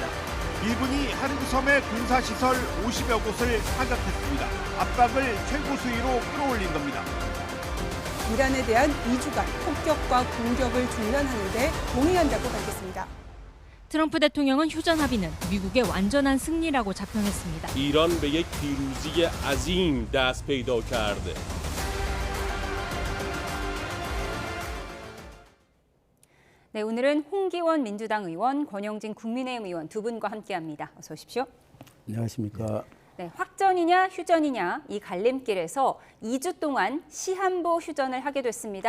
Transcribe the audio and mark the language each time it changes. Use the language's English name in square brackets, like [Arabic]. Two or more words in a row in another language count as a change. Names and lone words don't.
[Korean] 일본이 하르드 섬의 군사시설 50여 곳을 타격했습니다. 압박을 최고 수위로 끌어올린 겁니다. 이란에 대한 2주간 폭격과 공격을 중단하는 데 동의한다고 밝혔습니다. 트럼프 대통령은 휴전 합의는 미국의 완전한 승리라고 자평했습니다. [Persian] ایران به یک پیروزی عظیم دست پیدا کرده. [Korean] 네, 오늘은 홍기원 민주당 의원, 권영진 국민의힘 의원 두 분과 함께합니다. 어서 오십시오. 안녕하십니까. 네, 확전이냐 휴전이냐 이 갈림길에서 2주 동안 시한부 휴전을 하게 됐습니다.